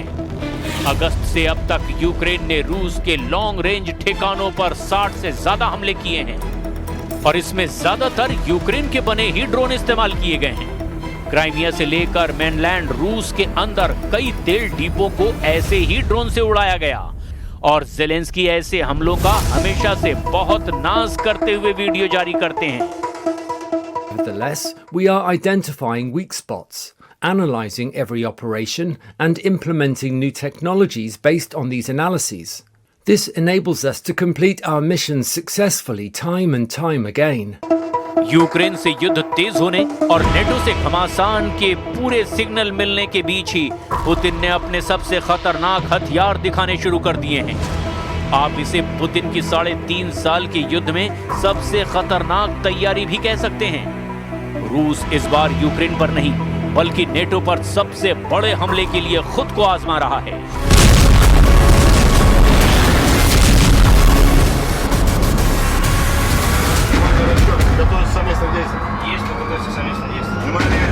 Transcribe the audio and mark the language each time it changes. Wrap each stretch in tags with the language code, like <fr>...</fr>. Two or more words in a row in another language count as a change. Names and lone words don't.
<hi>अगस्त से अब तक यूक्रेन ने रूस के</hi> <en>long range</en> <hi>ठिकानों पर 60 से ज्यादा हमले किए हैं और इसमें ज्यादातर यूक्रेन के बने ही ड्रोन इस्तेमाल किए गए हैं। क्राइमिया से लेकर मेनलैंड रूस के अंदर कई तेल डिपो को ऐसे ही ड्रोन से उड़ाया गया और ज़ेलेंस्की ऐसे हमलों का हमेशा से बहुत नाज करते हुए वीडियो जारी करते हैं।</hi> <en>Nevertheless, we are identifying weak spots, analyzing every operation and implementing new technologies based on these analyses. This enables us to complete our missions successfully time and time again.</en> <hi>यूक्रेन से युद्ध तेज होने और नेटो से घमासान के पूरे सिग्नल मिलने के बीच ही पुतिन ने अपने सबसे खतरनाक हथियार दिखाने शुरू कर दिए हैं। आप इसे पुतिन की 3.5 साल के युद्ध में सबसे खतरनाक तैयारी भी कह सकते हैं। रूस इस बार यूक्रेन पर नहीं बल्कि नेटो पर सबसे बड़े हमले के लिए खुद को आजमा रहा है।</hi> <ru>Готовится совместное действие. Есть, готовится совместное действие.</ru>